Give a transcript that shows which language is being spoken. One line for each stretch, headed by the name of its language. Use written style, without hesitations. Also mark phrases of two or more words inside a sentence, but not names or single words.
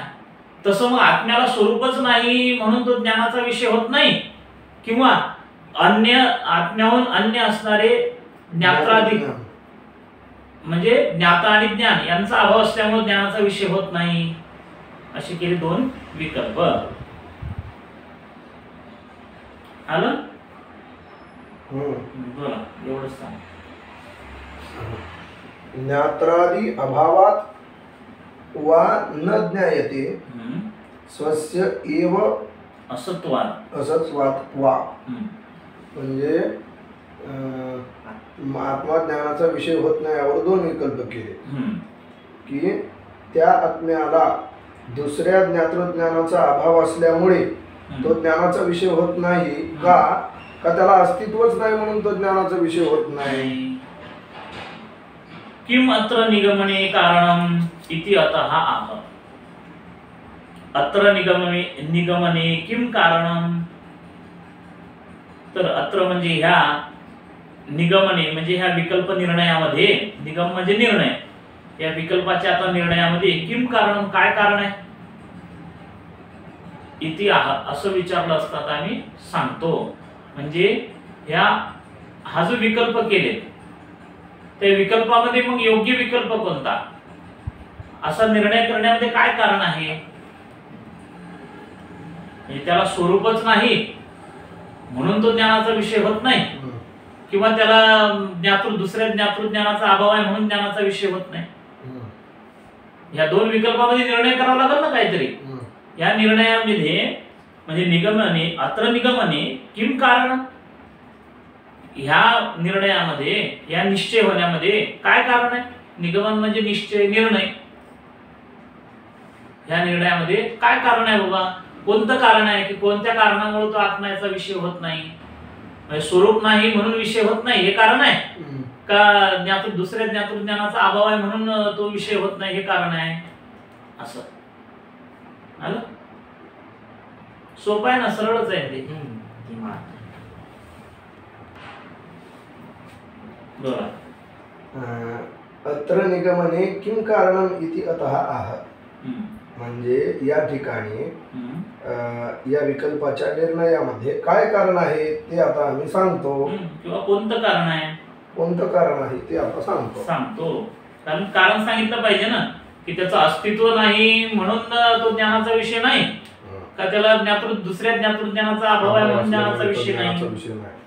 Marathi: तसं मग आत्म्याला स्वरूपच नाही म्हणून तो ज्ञानाचा विषय होत नाही, किंवा अन्य आत्म्याहून अन्य असणारे ज्ञात्राधिक म्हणजे ज्ञाता आणि ज्ञान यांचा अभाव असल्यामुळे ज्ञानाचा विषय होत नाही. असे केले दोन विकल्प. आलं? बरं, एवढंच सांग.
Sanskrit: ज्ञात्रादि अभावात वा न ज्ञायते स्वस्य एव असत्वात् वा म्हणजे
Marathi: आत्मा ज्ञानाचा विषय होत नाही यावर दोन विकल्प केले की त्या आत्म्याला दुसऱ्या ज्ञातृज्ञानाचा अभाव असल्यामुळे तो ज्ञानाचा विषय होत नाही का त्याला अस्तित्वच नाही म्हणून तो ज्ञानाचा विषय होत नाही.
Sanskrit: किम अत्र निगमने कारणम इति अतः आह. अत्र निगमने किम कारणम.
Marathi: तर अत्र म्हणजे ह्या निगमने म्हणजे ह्या विकल्प निर्णयामध्ये, निगम म्हणजे निर्णय, या विकल्पाच्या आता निर्णयामध्ये
Sanskrit: किम कारणम
Marathi: काय कारण आहे
Sanskrit: इति आह
Marathi: असं विचारलं असतात आम्ही सांगतो. म्हणजे हा जो विकल्प केले त्या विकल्पामध्ये मग योग्य विकल्प कोणता असा निर्णय करण्यामध्ये काय कारण आहे. म्हणजे त्याला स्वरूपच नाही म्हणून तो ज्ञानाचा विषय होत नाही, किंवा त्याला दुसऱ्या ज्ञातृज्ञानाचा अभाव आहे म्हणून ज्ञानाचा विषय होत नाही. या दोन विकल्पामध्ये निर्णय करावा लागेल ना काहीतरी. या निर्णयामध्ये म्हणजे
Sanskrit: निगमने अत्र निगमने किम कारण,
Marathi: ह्या निर्णयामध्ये या निश्चय होण्यामध्ये काय कारण आहे? निगमन म्हणजे निश्चय, निर्णय. ह्या निर्णयामध्ये काय कारण आहे बाबा? कोणतं कारण आहे की कोणत्या कारणामुळे तो आत्म्याचा विषय होत नाही? म्हणजे स्वरूप नाही म्हणून विषय होत नाही हे कारण आहे का दुसऱ्या ज्ञातृज्ञानाचा अभाव आहे म्हणून तो विषय होत नाही हे कारण आहे? असं आलं? सोपं आहे ना, सरळच आहे ते.
Sanskrit: अत्र निगमने किम कारणम इति अतः आह.
Marathi: म्हणजे या ठिकाणी या विकल्पाच्या निर्णयामध्ये काय कारण आहे ते आता आम्ही सांगतो. किंवा कोणतं कारण आहे, कोणतं कारण आहे ते आता सांगतो. कारण सांगितलं पाहिजे ना, की त्याचं अस्तित्व नाही म्हणून तो ज्ञानाचा विषय नाही का, त्याला दुसऱ्या ज्ञातृज्ञानाचा अभाव आहे म्हणून ज्ञानाचा विषय नाही.